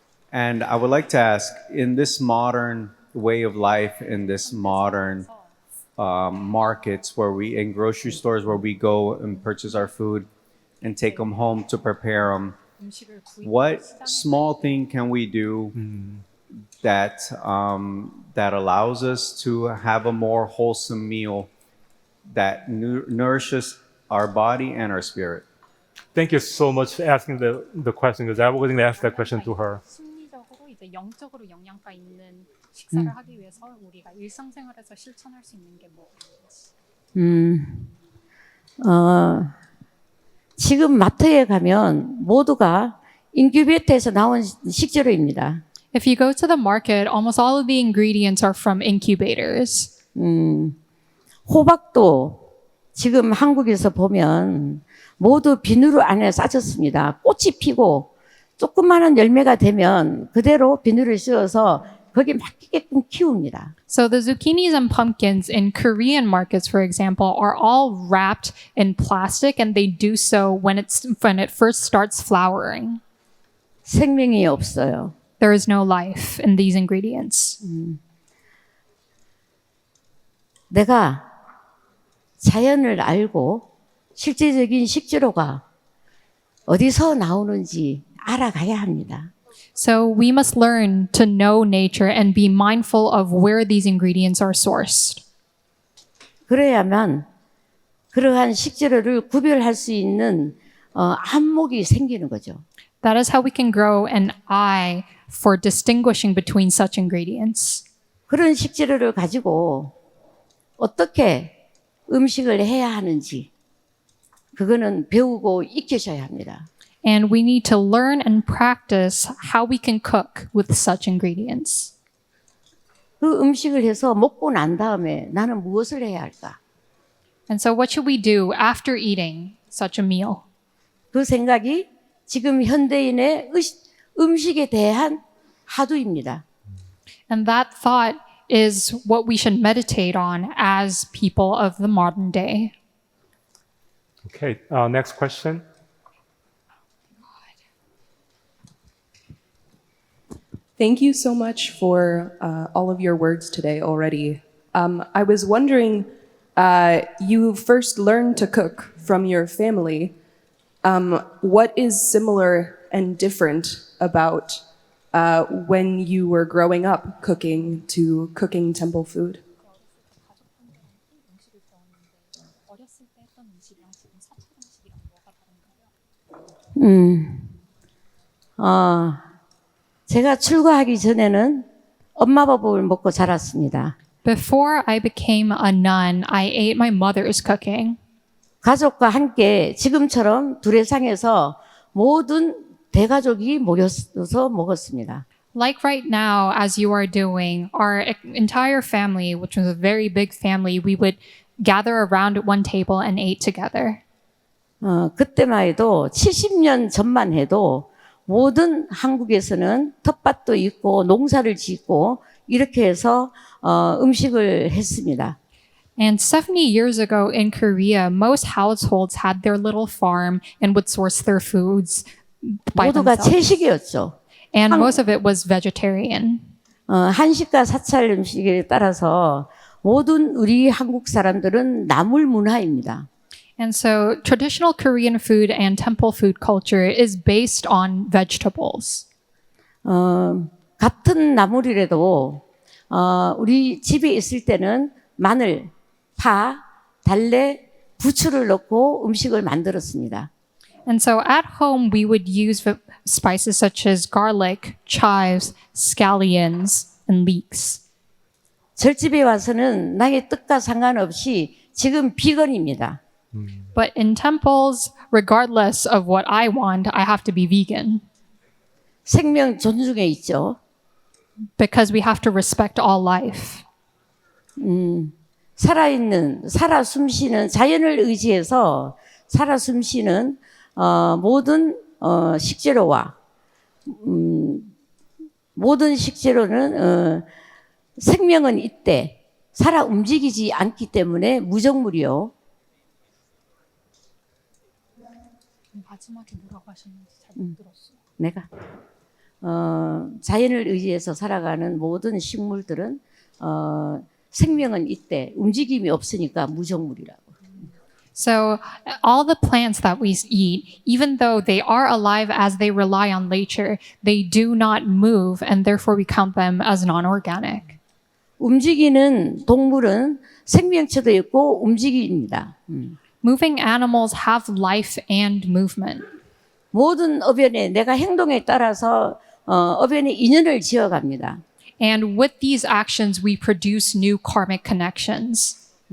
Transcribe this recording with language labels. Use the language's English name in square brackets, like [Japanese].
[English] And I would like to ask, in this modern way of life, in this modern markets in grocery stores where we go and purchase our food and take them home to prepare them, what small thing can we do that allows us to have a more wholesome meal that nourishes our body and our spirit? Thank you so much for asking the question, because I was going to ask that question to her. [Korean] 심리적으로 이제 영적으로 영양가 있는 식사를 하기 위해서 우리가 일상생활에서 실천할 수 있는 게 뭐예요? 지금 마트에 가면 모두가 인큐베이터에서 나온 식재료입니다. [English] If you go to the market, almost all of the ingredients are from incubators. [Korean] 호박도 지금 한국에서 보면 모두 비누 안에 싸졌습니다. 꽃이 피고 조그마한 열매가 되면 그대로 비누를 씌워서 거기에 맞게끔 키웁니다. [English] So the zucchinis and pumpkins in Korean markets, for example, are all wrapped in plastic, and they do so when it first starts flowering. [Korean] 생명이 없어요. [English] There is no life in these ingredients. [Korean] 내가 자연을 알고 실제적인 식재료가 어디서 나오는지 알아가야 합니다. [English] So we must learn to know nature and be mindful of where these ingredients are sourced. [Korean] 그래야만 그러한 식재료를 구별할 수 있는 안목이 생기는 거죠. [English] That is how we can grow an eye for distinguishing between such ingredients. [Korean] 그런 식재료를 가지고 어떻게 음식을 해야 하는지 그거는 배우고 익히셔야 합니다. [English] And we need to learn and practice how we can cook with such ingredients. [Korean] 그 음식을 해서 먹고 난 다음에 나는 무엇을 해야 할까? [English] And so what should we do after eating such a meal? [Korean] 그 생각이 지금 현대인의 음식에 대한 화두입니다. [English] And that thought is what we should meditate on as people of the modern day. Okay, next question. Thank you so much for all of your words today already. I was wondering, you first learned to cook from your family. What is similar and different about when you were growing up cooking to cooking temple food? [Korean] 제가 출가하기 전에는 엄마 밥을 먹고 자랐습니다. [English] Before I became a nun, I ate my mother's cooking. [Korean] 가족과 함께 지금처럼 두레상에서 모든 대가족이 모여서 먹었습니다. [English] Like right now, as you are doing, our entire family, which was a very big family, we would gather around at one table and ate together. [Korean] 그때만 해도 70년 전만 해도 모든 한국에서는 텃밭도 있고 농사를 짓고 이렇게 해서 음식을 했습니다. [English] And 70 years ago in Korea, most households had their little farm and would source their foods by [Korean] 모두가 [English] themselves. [Korean] 채식이었죠. [English] And most of it was vegetarian. [Korean] 한식과 사찰 음식에 따라서 모든 우리 한국 사람들은 나물 문화입니다. [English] And so traditional Korean food and temple food culture is based on vegetables. [Korean] 같은 나물이라도 우리 집에 있을 때는 마늘, 파, 달래, 부추를 넣고 음식을 만들었습니다. [English] And so at home, we would use spices such as garlic, chives, scallions, and leeks. [Korean] 절집에 와서는 나의 뜻과 상관없이 지금 비건입니다. [English] But in temples, regardless of what I want, I have to be vegan. [Korean] 생명 존중에 있죠. [English] Because we have to respect all life. [Korean] 살아 숨쉬는 자연을 의지해서 살아 숨쉬는 모든 식재료와 모든 식재료는 생명은 있대 살아 움직이지 않기 때문에 무정물이요. 마지막에 뭐라고 하셨는지 잘 못 들었어요. 내가 자연을 의지해서 살아가는 모든 식물들은 생명은 있대 움직임이 없으니까 무정물이라고. [English] So, all the plants that we eat, even though they are alive as they rely on nature, they do not move, and therefore we count them as non-organic. [Korean] 움직이는 동물은 생명체도 있고 움직입니다. [English] Moving animals have life and movement. [Korean] 모든 어변에 내가 행동에 따라서 어변에 인연을 지어갑니다. [English] And with these actions, we produce new karmic connections.